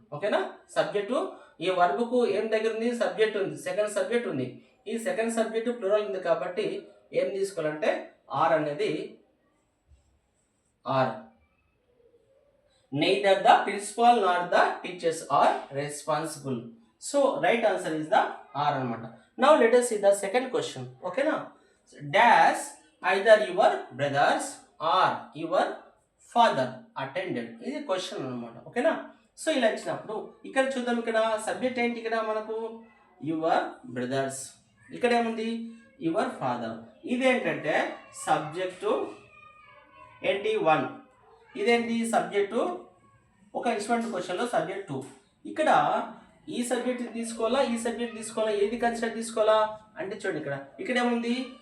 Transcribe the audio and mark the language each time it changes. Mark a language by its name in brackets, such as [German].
[Telugu] ఓకేనా, సబ్జెక్టు ఈ వర్బుకు ఏం దగ్గర ఉంది? సబ్జెక్ట్ ఉంది, సెకండ్ సబ్జెక్ట్ ఉంది. ఈ సెకండ్ సబ్జెక్టు ప్లూరల్ ఉంది కాబట్టి ఏం తీసుకోవాలంటే ఆర్ అనేది are. [English] Neither the principal nor the teachers are responsible. So right answer is the R అనమాట. Now let us see the second question. Okay na? Dash either your brothers or your father attended. [Telugu] ఇది question అనమాట. ఓకేనా, so ఇలా ఇచ్చినప్పుడు ఇక్కడ చూద్దాం, ఇక్కడ subject ఏంటి? ఇక్కడ మనకు యువర్ బ్రదర్స్. ఇక్కడ ఏముంది? Your father. ఇదేంటంటే సబ్జెక్టు ఏంటి? 1. ఇదేంటి? సబ్జెక్టు ఒక ఇన్స్ట్రుమెంట్ క్వశ్చన్లో సబ్జెక్ట్ 2. ఇక్కడ ఈ సబ్జెక్ట్ తీసుకోవాలా, ఈ సబ్జెక్ట్ తీసుకోవాలా, ఏది కన్సిడర్ తీసుకోవాలా అంటే చూడండి, ఇక్కడ ఏముంది?